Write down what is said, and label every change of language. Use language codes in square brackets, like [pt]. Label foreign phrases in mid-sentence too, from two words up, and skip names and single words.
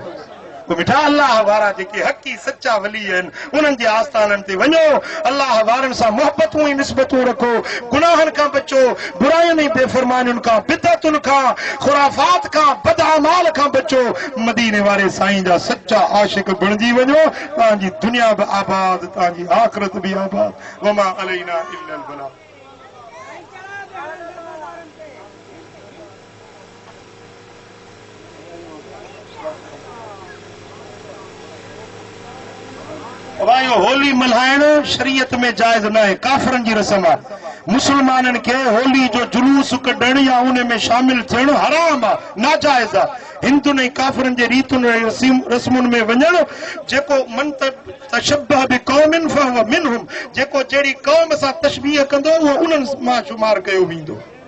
[sd] मिठा अल्लाह वारा जेके हक़ी सच्चा वली आहिनि उन्हनि जे आस्थाननि ते वञो, अल्लाह वारनि सां मोहबतूं ऐं निस्बतूं रखो, गुनाहनि खां बचो, बुराइयुनि ऐं बेफ़रमानियुनि खां, बिदअतुनि खां, खुराफात खां, बदअमाल खां बचो। मदीने वारे साईं जा सच्चा आशिक बणिजी वञो, तव्हांजी दुनिया बि आबाद, तव्हांजी आख़िरत बि आबाद। [ar] وما علينا إلا البلاغ. [sd] भाइयों, होली मल्हाइण शरीयत में जायज़ न आहे, काफ़रनि जी रस्म आहे। मुसलमाननि खे होली जो जुलूस कढण या उन में शामिल थियण हराम आहे, नाजायज़ आहे। हिंदुनि ऐं काफ़रनि जे रीतुनि ऐं रस्मुनि में वञण, जेको [ar] من تشبه بقوم فهو منهم, [sd] जेको जहिड़ी क़ौम सां तशबीह कंदो उहो उन्हनि मां शुमार कयो वेंदो।